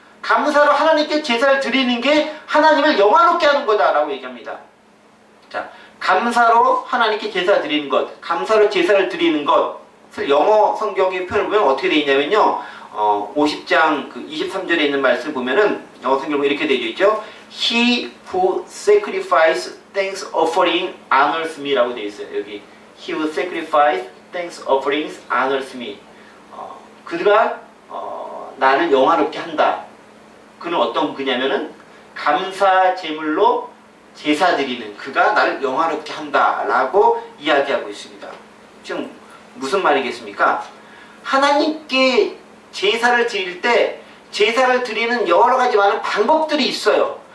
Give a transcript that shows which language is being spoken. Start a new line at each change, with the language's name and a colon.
Korean: 감사로 하나님께 제사를 드리는 게 하나님을 영화롭게 하는 거다라고 얘기합니다. 자, 감사로 하나님께 제사 드리는 것, 감사로 제사를 드리는 것을 영어 성경의 표현을 보면 어떻게 되어 있냐면요. 50장 그 23절에 있는 말씀 보면은 영어 성경에 이렇게 되어 있죠.
English: He who sacrifices thanks offering honors me
Korean: 라고 되어 있어요. 여기
English: He who sacrifices thanks offerings honors me.
Korean: 그가 나를 영화롭게 한다. 그는 어떤 그냐면은 감사 제물로 제사 드리는 그가 나를 영화롭게 한다라고 이야기하고 있습니다. 지금 무슨 말이겠습니까? 하나님께 제사를 드릴 때 제사를 드리는 여러 가지 많은 방법들이 있어요.